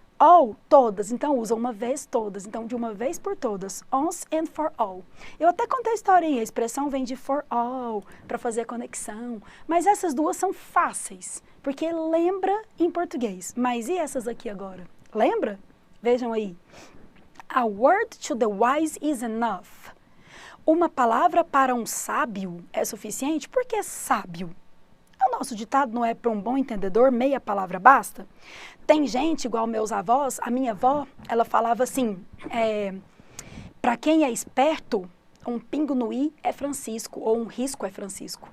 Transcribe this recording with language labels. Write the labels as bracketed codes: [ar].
[pt] All, todas, então usa uma vez todas, então de uma vez por todas, [en] once and for all. [pt] Eu até contei a historinha, a expressão vem de for all, para fazer a conexão, mas essas duas são fáceis, porque lembra em português, mas e essas aqui agora? Lembra? Vejam aí. [en] A word to the wise is enough. [pt] Uma palavra para um sábio é suficiente? Por que sábio? O nosso ditado não é para um bom entendedor, meia palavra basta? Tem gente, igual meus avós, a minha avó, ela falava assim, para quem é esperto, um pingo no i é Francisco, ou um risco é Francisco.